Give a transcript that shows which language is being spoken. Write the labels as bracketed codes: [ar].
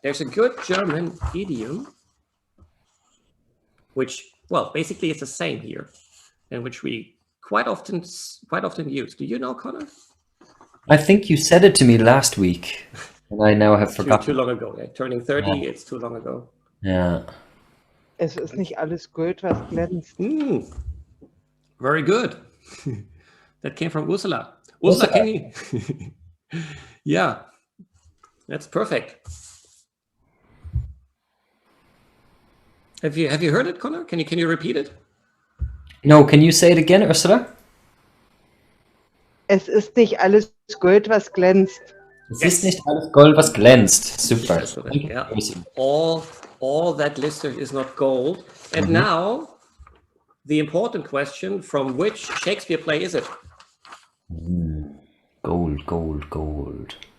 [en] There's a good German idiom, which, well, basically it's the same here, and which we quite often use. Do you know, Conor? I think you said it to me last week, and I now have forgotten. Too long ago. Yeah. Turning 30, yeah. It's too long ago. Yeah. [de] Es ist nicht alles Gold, was glänzt. [en] Very good. That came from Ursula. Ursula, can you? Yeah, that's perfect. Have you heard it, Conor? Can you repeat it? No, can you say it again, Ursula? [de] Es ist nicht alles Gold, was glänzt. Es ist nicht alles Gold, was glänzt. [en] Super. Yes, yeah. All that glitters is not gold. And now, the important question: from which Shakespeare play is it? Gold, gold, gold.